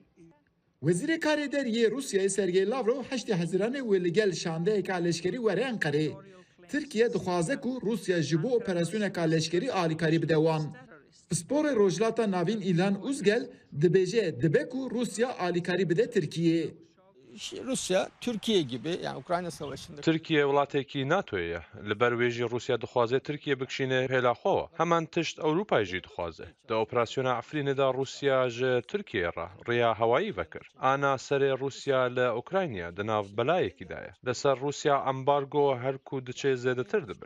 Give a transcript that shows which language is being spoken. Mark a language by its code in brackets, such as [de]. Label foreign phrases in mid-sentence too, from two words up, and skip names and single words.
[ku] Wezîrê Karê Deriyê Rusyayê Sergey Lavrov heştê Hezîranê wê li gel şandeyeka leşkerî were Enqerê. Tirkiye dixwaze ku Rusya ji bo operasyoneka leşkerî alîkarî bide wan. Pisporê Rojhilata Navîn İlhan Uzgel dibêje dibe ku Rusya alîkarî bide Tirkiyeyê. [tr] Rusya, Türkiye gibi yani Ukrayna Savaşı'nda... [ku] Türkiye welatekî NATO'ya ye. Li ber wê jî Rusya dixwaze Tirkiye bikişîne hêla xwe we. Heman tişt Ewropayê jî dixwaze. Di operasyona Efrînê de Rusya ji Tirkiye re rêya hewayî vekir. Ana serê Rusya li Ukrayna di nav belayekî de ye. Li ser Rusya embargo her ku diçe zêdetir dibin.